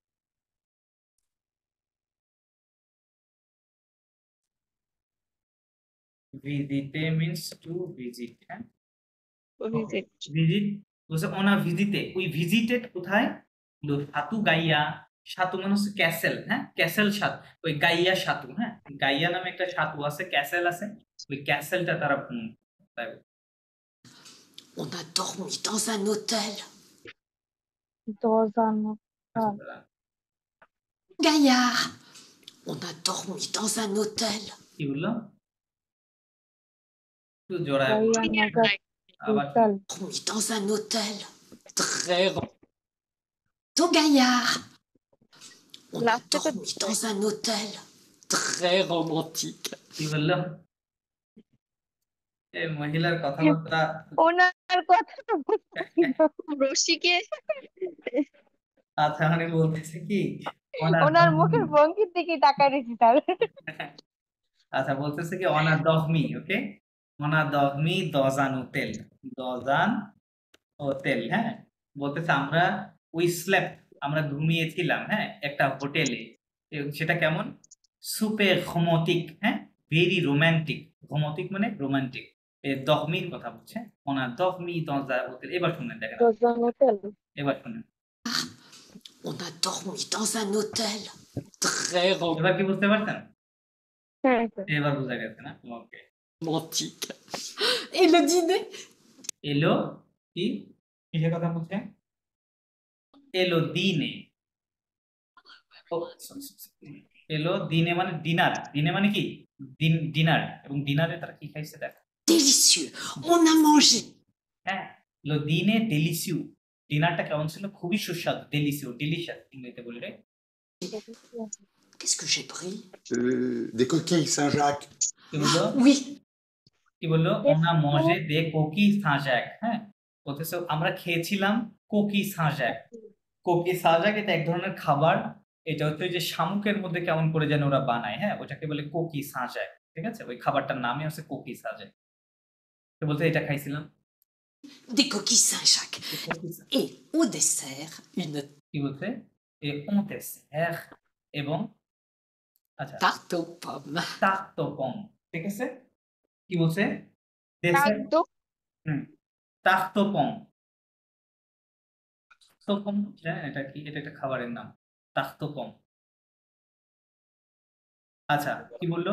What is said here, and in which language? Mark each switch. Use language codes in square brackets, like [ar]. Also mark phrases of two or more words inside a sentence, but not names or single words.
[bn] ভিজিতে [en] means to visit, [bn] হ্যাঁ, ভিজিট ভিজিট বলছে [fr] on a visité, [bn] ওই ভিজিটেড কোথায়? সাতু গাইয়া, সাতু মানে হচ্ছে ক্যাসেল, হ্যাঁ, ক্যাসেল সাত, ওই গাইয়া সাতু, হ্যাঁ, গাইয়া নামে একটা সাতু আছে, ক্যাসেল আছে, ওই ক্যাসেলটা তারা তাই [fr] On a dormi dans un hôtel. Gaillard. On a dormi dans un hôtel. [bn] কি বললো? একটু জোড়ায় বলো। গাইয়া নৌকা আবার চল [fr] Dormi dans un hôtel très Château Gaillard. On a [bn] লাস্টে তো [fr] dormi dans un hôtel très romantique. [bn] কি বললো? এই মহিলার কথাবার্তা ওনার কথা তো বুঝতেছি না। রসিকে আচ্ছা মানে বলতেছে কি ওনার ওনার মুখের ভঙ্গির দিকে তাকায় রয়েছি তার আচ্ছা বলতেছে কি [fr] on a dormi, [bn] ওকে, [fr] on a dormi dans un hôtel, dans un hôtel, [bn] হ্যাঁ, বলতেছে আমরা [en] we slept, [bn] আমরা ঘুমিয়েছিলাম, হ্যাঁ, একটা হোটেলে। সেটা কেমন? [fr] super romantique, [bn] হ্যাঁ, [en] very romantic. [bn] রোমান্টিক মানে রোমান্টিক। দহমির কথা বলছে, [fr] on a dormi dans un hôtel. [bn] এবার শুনেন, দেখেন, দশজন হোটেল এবার শুনেন, [fr] On a dormi dans un hôtel très [bn] এবার কি বুঝতে পারছেন? হ্যাঁ স্যার এবার বোঝা গেছে না? ওকে। [fr] romantique. Et le dîner? [bn] এলো কি কিসের কথা বলছে? [fr] et le dîner. et le dîner [bn] মানে ডিনার। দিনে মানে কি? ডিনার। এবং ডিনারে তারা কি খাইছে দেখ। [fr] Délicieux. On a mangé. [bn] হ্যাঁ, [fr] le dîner délicieux. [bn] ডিনারটা কেমন ছিল? খুবই সুস্বাদু। ডেলিসিউ, ডিলিশিয়াস ইংরেজিতে বলি রে। [fr] Qu'est-ce que j'ai pris? Des coquilles Saint-Jacques. [bn] কি বললো? [fr] Oui. [bn] কি বললো? [fr] on a mangé des coquilles Saint-Jacques. [bn] হ্যাঁ, বলতেছে আমরা খেয়েছিলাম কোকি সাঁজাক। কোকি সাঁজাক এটা এক ধরনের খাবার। এটা হচ্ছে যে শামুকের মধ্যে কেমন করে যেন ওরা বানায়, হ্যাঁ, ওটাকে বলে কোকি সাঁজাক। ঠিক আছে, ওই খাবারটার নামই হচ্ছে কোকি সাঁজাক। তো বলতে এটা খাইছিলাম। [fr] Des coquilles Saint-Jacques. Et au dessert, une [bn] কি বলছে? [fr] et au dessert [bn] এবং আচ্ছা [fr] tarte aux pommes. [bn] তাক্তপম। ঠিক আছে, কি বলছে? দেশের তাক্তপম। তাক্তপম জানেন এটা কি? এটা একটা খাবারের নাম, তাক্তপম। আচ্ছা, কি বললো?